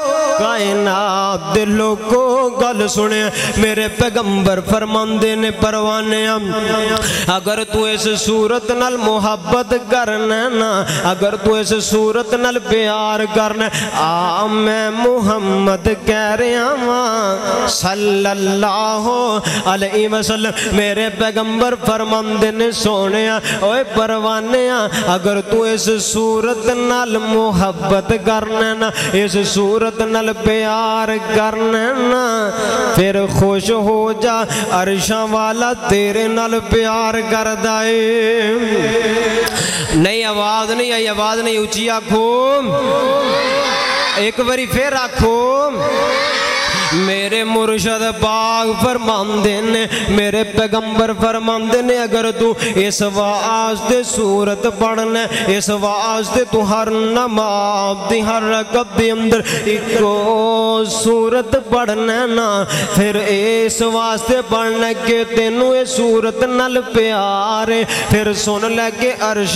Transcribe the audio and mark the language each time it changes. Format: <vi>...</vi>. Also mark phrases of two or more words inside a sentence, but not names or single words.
<pa>کائنات دے لوگو گل سنے میرے پیغمبر فرماندے نے پروانیا اگر تو اس صورت نال محبت کرنا ہے نا اگر تو اس صورت نال پیار کرنا ہے میں محمد کہہ رہا ہاں</pa> <ar>صلی اللہ علیہ وسلم</ar> <pa>میرے پیغمبر فرماندے نے سونیا اوے پروانیا اگر تو اس صورت نال محبت کرنا نا اس صورت نال پیار کرنا نا پھر خوش ہو جا عرشاں والا تیرے نال پیار کردا اے نہیں آواز نہیں آئی آواز نہیں اونچی آکھو ایک باری پھر آکھو میرے مرشد پاک فرماندے نے میرے پیغمبر فرماندے نے اگر تو اس واسطے صورت پڑھنا اس واسطے تو ہر نماز دی ہر رکعت دے اندر ایکو صورت پڑھنا نا پھر اس واسطے پڑھنا کہ تینوں اس صورت نال پیار ہے پھر سن لے کہ عرش</pa>